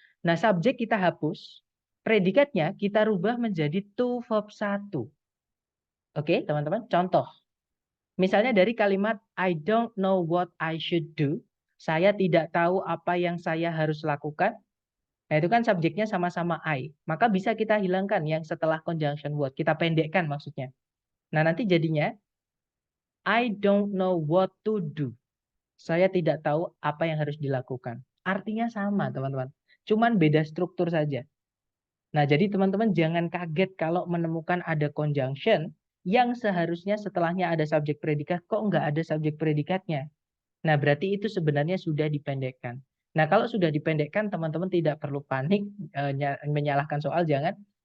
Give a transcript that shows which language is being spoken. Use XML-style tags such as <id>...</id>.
<id>Nah, subjek kita hapus, predikatnya kita rubah menjadi to verb 1. Oke, teman-teman, contoh. Misalnya dari kalimat</id> <en>I don't know what I should do.</en> <id>Saya tidak tahu apa yang saya harus lakukan. Nah, itu kan subjeknya sama-sama I. Maka bisa kita hilangkan yang setelah conjunction word. Kita pendekkan maksudnya. Nah, nanti jadinya</id> <en>I don't know what to do.</en> <id>Saya tidak tahu apa yang harus dilakukan. Artinya sama, teman-teman. Cuman beda struktur saja. Nah, jadi teman-teman jangan kaget kalau menemukan ada conjunction yang seharusnya setelahnya ada subjek predikat, kok nggak ada subjek predikatnya. Nah, berarti itu sebenarnya sudah dipendekkan. Nah, kalau sudah dipendekkan, teman-teman tidak perlu panik, menyalahkan soal, jangan.</id>